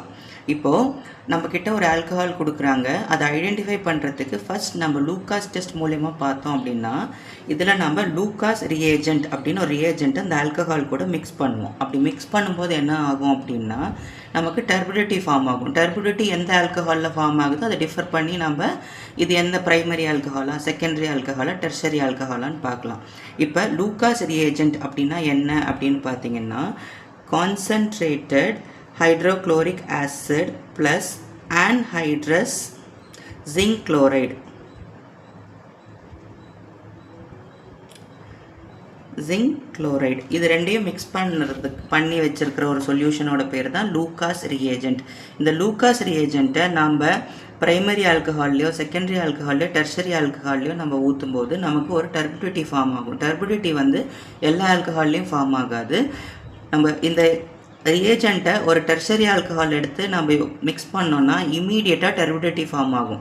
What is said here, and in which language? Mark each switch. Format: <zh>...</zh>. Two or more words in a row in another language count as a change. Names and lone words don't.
<ta>இப்போது நம்மக்கிட்ட ஒரு ஆல்கஹால் கொடுக்குறாங்க, அதை ஐடென்டிஃபை பண்ணுறதுக்கு ஃபஸ்ட் நம்ம</ta> <en>Lucas test</en> <ta>மூலயமா பார்த்தோம் அப்படின்னா, இதில் நம்ம</ta> <en>Lucas reagent</en> <ta>அப்படின்னு ஒரு ரியேஜென்ட்டை அந்த ஆல்கஹால் கூட மிக்ஸ் பண்ணுவோம். அப்படி மிக்ஸ் பண்ணும்போது என்ன ஆகும் அப்படின்னா, நமக்கு</ta> <en>turbidity form</en> <ta>ஆகும். டர்பிடிட்டி எந்த ஆல்கஹாலில் ஃபார்ம் ஆகுதோ அதை டிஃபர் பண்ணி நம்ம இது எந்த ப்ரைமரி ஆல்கஹாலா, செகண்டரி ஆல்கஹாலா, டெர்ஷரி ஆல்கஹாலான்னு பார்க்கலாம். இப்போ</ta> <en>Lucas reagent</en> <ta>அப்படின்னா என்ன அப்படின்னு பார்த்தீங்கன்னா,</ta> <en>concentrated hydrochloric acid plus anhydrous zinc chloride. zinc chloride</en> <ta>இது ரெண்டையும் மிக்ஸ் பண்ணி வச்சிருக்கிற ஒரு சொல்யூஷனோட பேர் தான்</ta> <en>Lucas reagent.</en> <ta>இந்த லூகாஸ் ரியேஜென்ட்டை நம்ம பிரைமரி ஆல்கஹால்லையோ செகண்டரி ஆல்கஹால்லையோ டெர்ஷரி ஆல்கஹால்லையோ நம்ம ஊற்றும் போது நமக்கு ஒரு</ta> <en>turbidity form</en> <ta>ஆகும். டர்பிடிட்டி வந்து எல்லா ஆல்கஹால்லையும் ஃபார்ம் ஆகாது. நம்ம இந்த ரியேஜென்ட்டை ஒரு</ta> <en>tertiary alcohol</en> <ta>எடுத்து நம்ம மிக்ஸ் பண்ணோன்னா இம்மீடியட்டாக</ta> <en>turbidity form</en> <ta>ஆகும்.</ta>